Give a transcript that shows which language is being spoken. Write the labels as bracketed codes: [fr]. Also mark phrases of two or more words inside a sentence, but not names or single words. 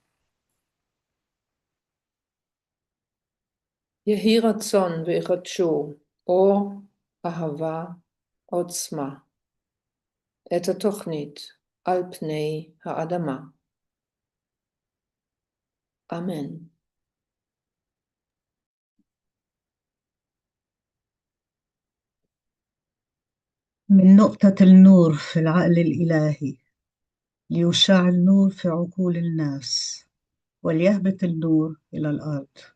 [he] יהי רצון ויחדשו אור, אהבה, עוצמה, את התוכנית על פני האדמה. אמן. [ar] من نقطة النور في العقل الإلهي ليشع النور في عقول الناس وليهبط النور إلى الأرض.